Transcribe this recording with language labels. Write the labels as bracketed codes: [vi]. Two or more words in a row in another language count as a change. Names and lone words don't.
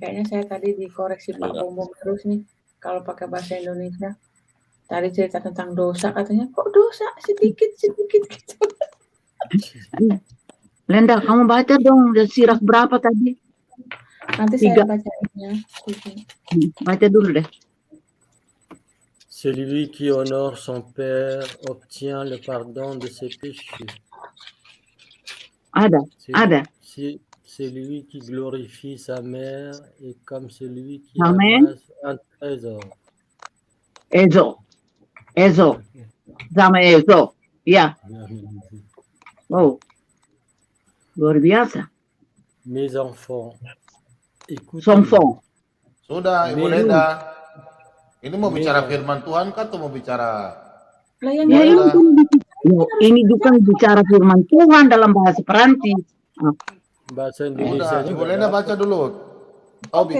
[id] Kayaknya saya tadi dikoreksi Pak Bomo terus nih. Kalau pakai bahasa Indonesia. Tadi cerita tentang dosa, katanya kok dosa sedikit gitu. Lenda, kamu baca dong sirak berapa tadi? Nanti 3. saya bacain ya. Baca dulu deh. [fr] Celui qui honore son père obtient le pardon de ses péchés. [id] Ada. [fr] Celui qui glorifie sa mère est comme celui qui [id] Amen. [fr] amasse un trésor. [id] Ezo. Sama Ezo. Ya. Oh. Luar biasa. [fr] Mes enfants, écoutez. Somfong. [id] Sudah, Ibu Leda. Ini mau bicara firman Tuhan kan atau mau bicara? Ya, ini juga bicara firman Tuhan dalam bahasa Perancis. Bahasa Indonesia Udah, Ibu juga. Leda baca dulu. Oke.